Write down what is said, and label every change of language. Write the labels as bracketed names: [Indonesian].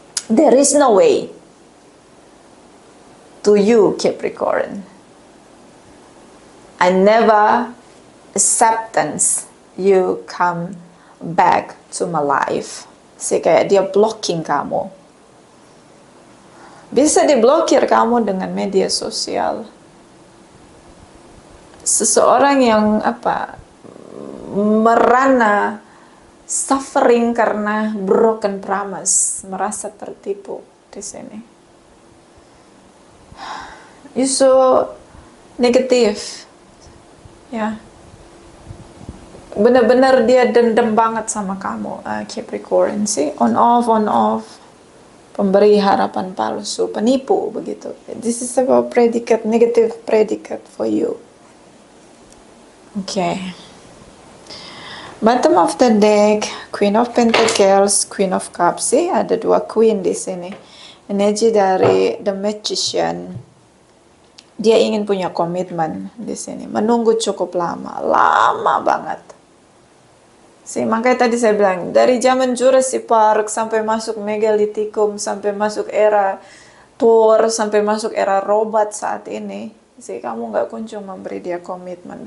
[English] There is no way to you, Capricorn. I never acceptance you come back to my life. [Indonesian] See, kayak dia blocking kamu. Bisa diblokir kamu dengan media sosial. Seseorang yang merana suffering karena broken promise, merasa tertipu di sini. [English] You so negatif, ya. [Indonesian] Benar-benar dia dendam banget sama kamu, Capricorn. See, on off, pemberi harapan palsu, penipu begitu. [English] This is about predicate, negative predicate for you. Okay. Bottom of the deck, Queen of Pentacles, Queen of Cups. [Indonesian] See, ada dua queen di sini. Energi dari The Magician. Dia ingin punya komitmen di sini. Menunggu cukup lama banget. Makanya tadi saya bilang, dari zaman Jurassic Park sampai masuk Megalithicum, sampai masuk era Thor, sampai masuk era robot saat ini, kamu nggak kunjung memberi dia komitmen.